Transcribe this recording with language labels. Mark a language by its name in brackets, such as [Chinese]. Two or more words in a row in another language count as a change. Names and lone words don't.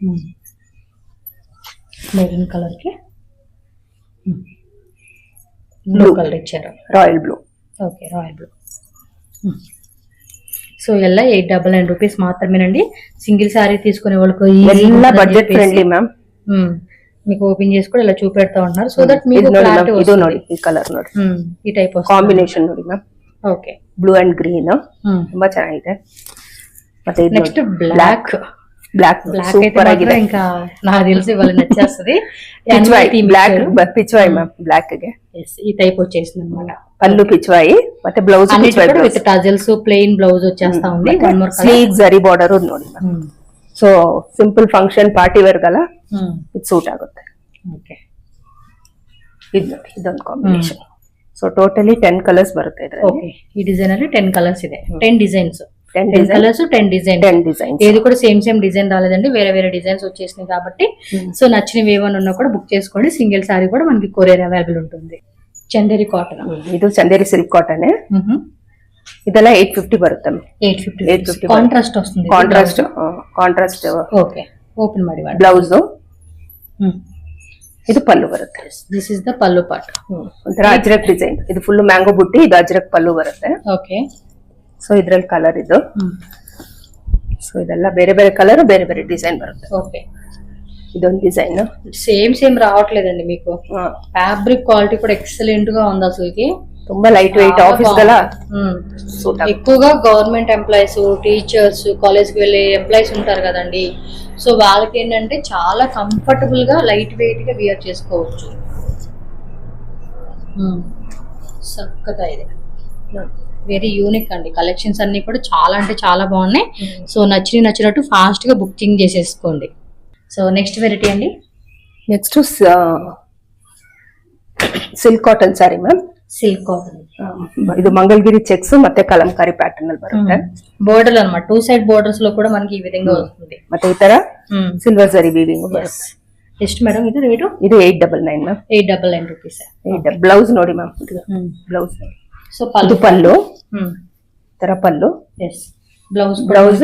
[Telugu] మెరూన్ కలర్ కి బ్లూ కలర్ ఇచ్చారు, రాయల్ బ్లూ. ఓకే, రాయల్ బ్లూ. సో ಎಲ್ಲ 899 రూపీస్ మాత్రమేనండి. సింగిల్ సారీ తీసుకునే వాళ్ళకు ಎಲ್ಲ బడ్జెట్ ఫ్రెండ్లీ మ్యామ్. మీకు ఓపెన్ చేసి కూడా ఇలా చూపెడతా ఉన్నారు. [English] so that [Telugu] మీకు క్లారిటీ [Kannada] ಇದು ನೋಡಿ ಈ ಕಲರ್ ನೋಡಿ, ಈ ಟೈಪ್ ಕಾಂಬಿನೇಷನ್ ನೋಡಿ ಮ್ಯಾಮ್. ಓಕೆ, [English] blue and green [Kannada] ತುಂಬಾ ಚೆನ್ನಾಗಿದೆ. ಮತ್ತೆ [Telugu] నెక్స్ట్ బ్లాక్ [Kannada] సూపర్ ಆಗಿದೆ. [Telugu] ఇంకా నాకు తెలిసి వాళ్ళు నచ్చేస్తుంది. పిచ్వాయి మ్యామ్ బ్లాక్ ಗೆ ఈ టైప్ వచ్చేసింది అన్నమాట. పళ్ళు పిచ్వాయి, ಮತ್ತೆ బ్లౌజ్ పిచ్వాయి [English] with tassels, [Telugu] ప్లెయిన్ బ్లౌజ్ వచ్చేస్తా ఉంది. స్లీక్ జరీ బార్డర్ ఉంది [Kannada] ನೋಡಿ ಮ್ಯಾಮ್. ಸೊ [English] simple function party wear [Kannada] ಗಲ್ಲ ಇದು ಸೂಟ್ ಆಗುತ್ತೆ. ಓಕೆ, ಇದು ನೋಡಿ, ಇದೊಂದು ಕಾಂಬಿನೇಷನ್. ಸೊ ಟೋಟಲಿ 10 ಕಲರ್ಸ್ ಬರುತ್ತೆ ಇದರಲ್ಲಿ. ಓಕೆ, ಈ ಡಿಸೈನ್ ಅಲ್ಲಿ 10 కలర్స్ ಇದೆ. 10 డిజైన్స్, 10 కలర్స్, 10 డిజైన్స్. [Telugu] ఏది కూడా [English] same design [Telugu] రాలేదండి, వేరే వేరే డిజైన్స్ వచ్చేసినాయి కాబట్టి సో నచ్చినవి ఏమైనా ఉన్నా కూడా బుక్ చేసుకోండి. సింగిల్ సారీ కూడా మనకి [English] courier available [Telugu] ఉంటుంది. చందేరి కాటన్, [Kannada] ಇದು ಚಂದೇರಿ ಸಿಲ್ಕ್ ಕಾಟನ್. ಇದೆಲ್ಲ 850 ಬರುತ್ತೆ. [Telugu] 850 ಕಾಂಟ್ರಾಸ್ಟ್ వస్తుంది. [Kannada] ಕಾಂಟ್ರಾಸ್ಟ್ ಓಕೆ, ಓಪನ್ ಮಾಡಿ ಬ್ಲೌಸ್. ಇದು ಪಲ್ಲು ಬರುತ್ತೆ. [English] this is the pallu part. [Kannada] ಒಂಥರ ಅಜ್ರಕ್ ಡಿಸೈನ್. ಇದು ಫುಲ್ ಮ್ಯಾಂಗೋ ಬುಟ್ಟಿ, ಇದು ಅಜ್ರಕ್ ಪಲ್ಲು ಬರುತ್ತೆ. ಓಕೆ, ಸೊ ಇದ್ರಲ್ಲಿ ಕಲರ್ ಇದು. ಸೊ ಇದೆಲ್ಲ ಬೇರೆ ಬೇರೆ ಕಲರ್, ಬೇರೆ ಬೇರೆ ಡಿಸೈನ್ ಬರುತ್ತೆ. ಓಕೆ, ಇದೊಂದು ಡಿಸೈನ್ [Telugu] సేమ్ రావట్లేదండి మీకు. [English] fabric quality [Telugu] కూడా ఎక్సలెంట్ గా ఉంది. అసలుకి ತುಂಬಾ [English] light weight office [Telugu] గల ఎక్కువగా [English] government employees, [Telugu] టీచర్స్, కాలేజ్ కి వెళ్ళే ఎంప్లాయీస్ ఉంటారు కదండి. సో వాళ్ళకి ఏంటంటే చాలా కంఫర్టబుల్ గా [English] light weight [Telugu] గా వియర్ చేసుకోవచ్చు. చక్కగా ఇది [English] very unique [Telugu] అండి. కలెక్షన్స్ అన్ని కూడా చాలా అంటే చాలా బాగున్నాయి. సో నచ్చినట్టు ఫాస్ట్ గా బుకింగ్ చేసేసుకోండి. సో నెక్స్ట్ వెరైటీ అండి, [Kannada] నెక్స్ట్ ಸಿಲ್ಕ್ ಕಾಟನ್ ಸಾರಿ ಮ್ಯಾಮ್. ಸಿಲ್ಕ್ ಕಾಟನ್, ಇದು ಮಂಗళగిరి చెక్స్ ಮತ್ತೆ కలంకారీ ప్యాటర్న్ ಅಲ್ಲಿ ಬರುತ್ತೆ. [Telugu] బోర్డర్ అన్నమాట, 2 సైడ్ బోర్డర్స్ లో కూడా మనకి ఈ విధంగా వస్తుంది. [Kannada] ಮತ್ತೆ ಈ ತರ [English] silver zari weaving [Kannada] ಬರುತ್ತೆ. ಎಷ್ಟು ಮೇಡಮ್ ಇದು ರೇಟು? ಇದು 899 ಮ್ಯಾಮ್. 899 ರೂಪೀಸ್. ಬ್ಲೌಸ್ ನೋಡಿ ಮ್ಯಾಮ್, ಬ್ಲೌಸ್. ಸೊ ಪಲ್ಲು ತರ ಪಲ್ಲು. ಎಸ್, ಬ್ಲೌಸ್